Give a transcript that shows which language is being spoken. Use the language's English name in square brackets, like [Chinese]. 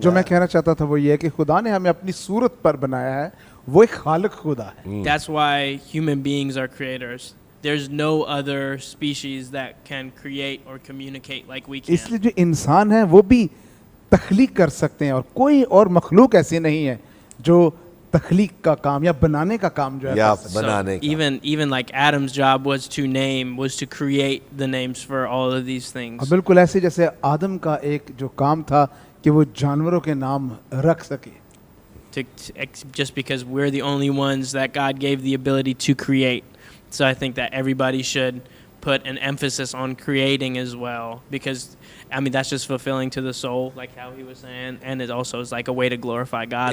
[Urdu] جو میں کہنا چاہتا تھا وہ یہ ہے کہ خدا نے ہمیں اپنی صورت پر بنایا ہے, وہ ایک خالق خدا ہے. [English] That's why human beings are creators. There's no other species that can create or communicate like we can. [Urdu] اس لیے جو انسان ہیں وہ بھی تخلیق کر سکتے ہیں, اور کوئی اور مخلوق ایسی نہیں ہے جو تخلیق کا کام یا بنانے کا کام جو ہے یا کر سکتے ہیں. بنانے کا. [English] Even like Adam's job was to create the names for all of these things. [Urdu] اور بالکل ایسے جیسے آدم کا ایک جو کام تھا کہ وہ جانوروں کے نام رکھ سکے, [English] Just because we're the only ones that God gave the ability to create. So I think that everybody should put an emphasis on creating as well, because I mean that's just fulfilling to the soul, like how he was saying, and it also is like a way to glorify God.